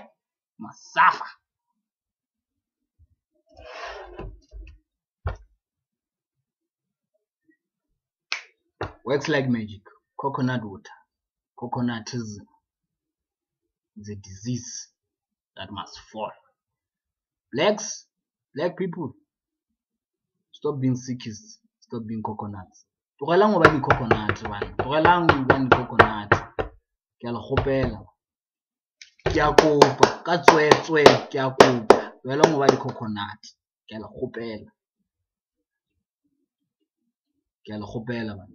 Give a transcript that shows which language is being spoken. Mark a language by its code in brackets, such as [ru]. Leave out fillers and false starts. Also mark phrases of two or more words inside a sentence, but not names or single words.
[en] Masafa. Works like magic. Coconut water. Coconutism is a disease that must fall. Black people, stop being sickies. Stop being coconuts. [nso] Tlogelang go ba di coconut bana. Tlogelang go ba di coconut. Ke a le kgopela. Ke a kopa ka tswetswe ke a kopa. Tlogelang go ba di coconut. Ke a le kgopela. Ke a le kgopela bana.